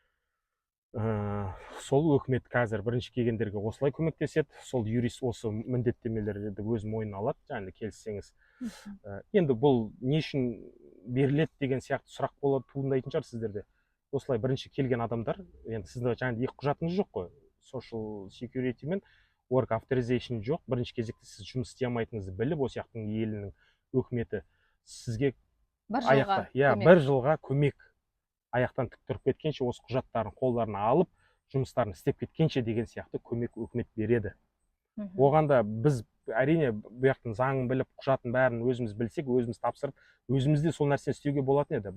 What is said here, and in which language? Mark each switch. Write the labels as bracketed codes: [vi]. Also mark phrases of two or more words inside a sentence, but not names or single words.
[kk] Сол өкімет қазір бірінші келгендерге осылай көмектеседі. Сол юрист осы міндеттемелерді өз мойнына алады, жаңағы келіссеңіз. Енді бұл не үшін беріледі деген сияқты сұрақ болады, туындайтын шығар сіздерде. Осылай бірінші келген адамдар, енді сіздің жаңағы екі құжатыңыз жоқ қой, [en] social security мен work authorization жоқ. [kk] Бірінші кезекте сіз жұмыс істей алмайтыныңызды біліп, осы жақтың елінің өкіметі сізге бір жылға көмек, аяқтан тік тұрып кеткенше, осы құжаттарын қолдарына алып, жұмыстарын істеп кеткенше деген сияқты көмек өкімет береді. Оғанда біз әрине бұяқтың заңын біліп, құжатын бәрін өзіміз білсек, өзіміз тапсырып, өзімізде сол нәрсені істеуге болатын еді.